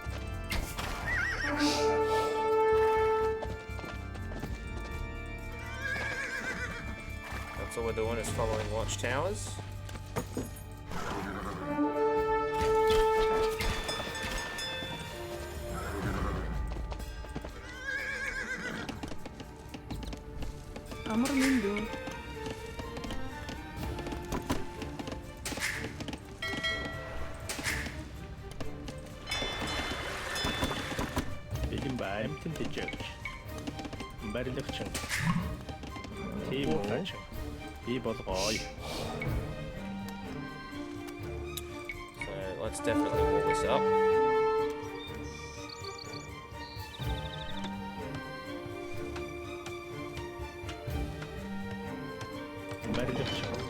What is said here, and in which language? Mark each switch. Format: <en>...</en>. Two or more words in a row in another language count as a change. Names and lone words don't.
<en>That's all we're doing is following watchtowers.</en> <mn>Амар мэндүү. Бэлэн байна. Тэмтэж. Барилгачин. Тийм үү? Би болгоё.</mn> <en>So let's definitely wall this up.</en> <mn>Барилгачин.</mn>